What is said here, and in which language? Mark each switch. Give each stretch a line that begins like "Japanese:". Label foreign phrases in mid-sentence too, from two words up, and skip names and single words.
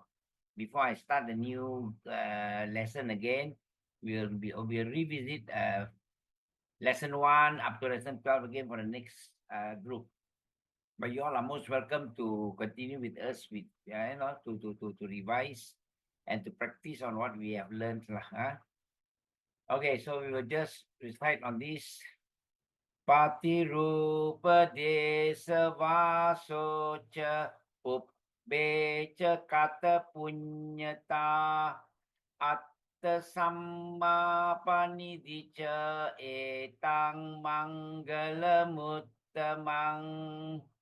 English: Before I start the new lesson again, we'll revisit lesson 1 up to lesson 12 again for the next group. But you all are most welcome to continue with us with to revise and to practice on what we have learned. Okay, so we will just recite on this.
Pali: Patirupa desa vasocha upbecha kata punyata atta samma panidhicha etang Maṅgala Suttaṃ.